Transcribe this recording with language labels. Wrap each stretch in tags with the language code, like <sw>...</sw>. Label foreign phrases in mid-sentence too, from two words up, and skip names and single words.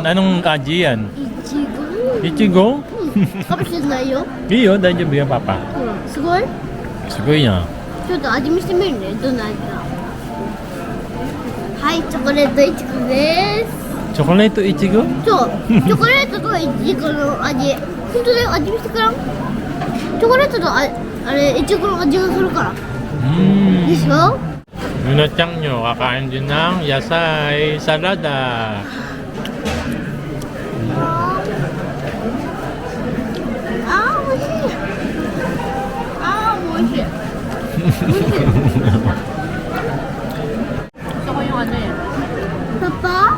<tl>Anong kaji yan?</tl> <ja>いちご。 Ichigo? かもしれないよ。いいよ、大丈夫よ、パパ。すごい。すごいな。ちょっと味見してみるね。どんな味だ。はい、チョコレートいちごです。チョコレートいちご？そう、チョコレートといちごの味。本当だよ、味見してくらん。チョコレートとあれいちごの味がするから。でしょ</ja> <tl>Yuna Chang nyo, kakain din ng</tl> <ja>野菜サラダ.</ja> <tl>Papa?</tl>